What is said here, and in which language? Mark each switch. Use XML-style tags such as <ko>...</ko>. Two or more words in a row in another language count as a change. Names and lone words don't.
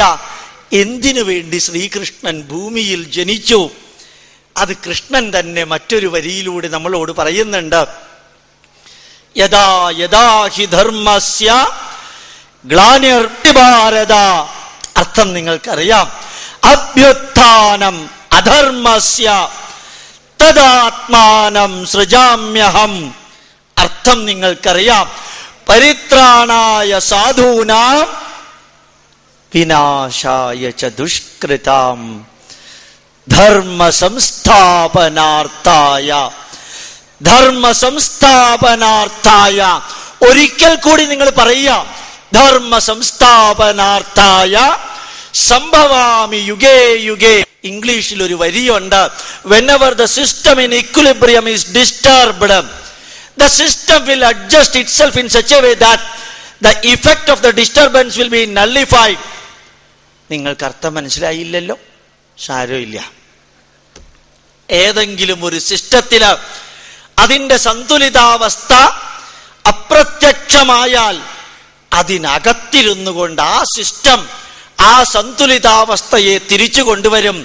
<ml>എന്തിനു വേണ്ടി ശ്രീകൃഷ്ണൻ ഭൂമിയിൽ ജനിച്ചു? അത് കൃഷ്ണൻ തന്നെ മറ്റൊരു വരിയിലൂടെ നമ്മളോട് പറയുന്നുണ്ട്.</ml> <sa>യദാ യദാ ഹി ധർമ്മസ്യ ഗ്ലാനിർഭവതി ഭാരത.</sa> <ml>അർത്ഥം നിങ്ങൾക്കറിയാം.</ml> <sa>അഭ്യുത്ഥാനം അധർമ്മസ്യ തദാത്മാനം സൃജാമ്യഹം.</sa> <ml>അർത്ഥം നിങ്ങൾക്കറിയാം.</ml> <sa>പരിത്രാണായ സാധൂനാം വിനാശായ ച ദുഷ്കൃതാം ധർമ്മ സംസ്ഥാപനാർത്ഥായ. ധർമ്മ സംസ്ഥാപനാർത്ഥായ.</sa> <ml>ഒരിക്കൽ കൂടി നിങ്ങൾ പറയുക.</ml> <sa>ധർമ്മ സംസ്ഥാപനാർത്ഥായ സംഭവാമി യുഗേ യുഗേ.</sa> <ml>ഇംഗ്ലീഷിൽ ഒരു വരിയുണ്ട്.</ml> <en>whenever the system in equilibrium is disturbed, the system will adjust itself in such a way that the effect of the disturbance will be nullified.</en> <ml>നിങ്ങൾക്ക് അർത്ഥം മനസ്സിലായില്ലല്ലോ? സാരമില്ല. ഏതെങ്കിലും ഒരു സിസ്റ്റത്തില് അതിന്റെ സന്തുലിതാവസ്ഥ അപ്രത്യക്ഷമായാൽ അതിനകത്തിരുന്നു കൊണ്ട് ആ സിസ്റ്റം ആ സന്തുലിതാവസ്ഥയെ തിരിച്ചു കൊണ്ടുവരും.</ml>